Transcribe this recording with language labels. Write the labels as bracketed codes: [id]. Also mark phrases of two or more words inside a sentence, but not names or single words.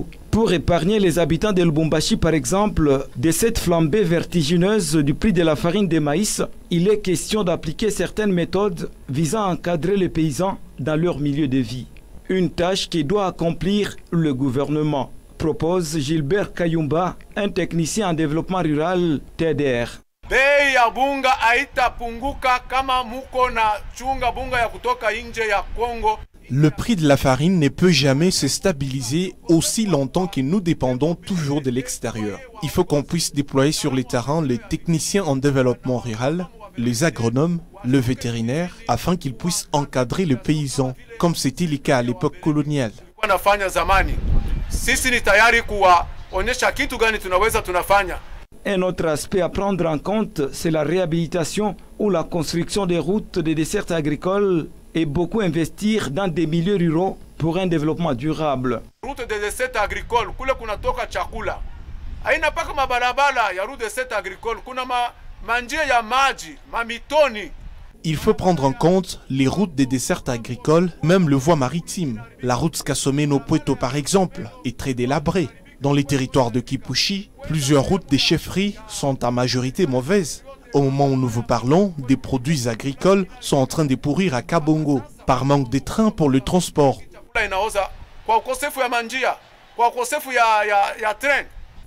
[fr] Pour épargner les habitants de Lubumbashi, par exemple, de cette flambée vertigineuse du prix de la farine de maïs, il est question d'appliquer certaines méthodes visant à encadrer les paysans dans leur milieu de vie. Une tâche qui doit accomplir le gouvernement, propose Gilbert Kayumba, un technicien en développement rural TDR. [sw] Bei ya bunga haitapunguka kama muko na chunga bunga ya kutoka nje ya Kongo. [fr] Le prix de la farine ne peut jamais se stabiliser aussi longtemps que nous dépendons toujours de l'extérieur. Il faut qu'on puisse déployer sur les terrains les techniciens en développement rural, les agronomes, le vétérinaire, afin qu'ils puissent encadrer les paysans, comme c'était le cas à l'époque coloniale. Un autre aspect à prendre en compte, c'est la réhabilitation ou la construction des routes des dessertes agricoles et beaucoup investir dans des milieux ruraux pour un développement durable. Route des dessertes agricoles, [sw] kule kunatoka chakula. Haina paka mabarabara ya [fr] route des dessertes agricoles, [sw] kuna manjia ya maji, mamitoni. [fr] Il faut prendre en compte les routes des dessertes agricoles, même le voie maritime. La route Skasomeno-Pueto par exemple est très délabrée. Dans les territoires de Kipushi, plusieurs routes des chefferies sont en majorité mauvaises. Au moment où nous vous parlons, des produits agricoles sont en train de pourrir à Kabongo par manque de trains pour le transport.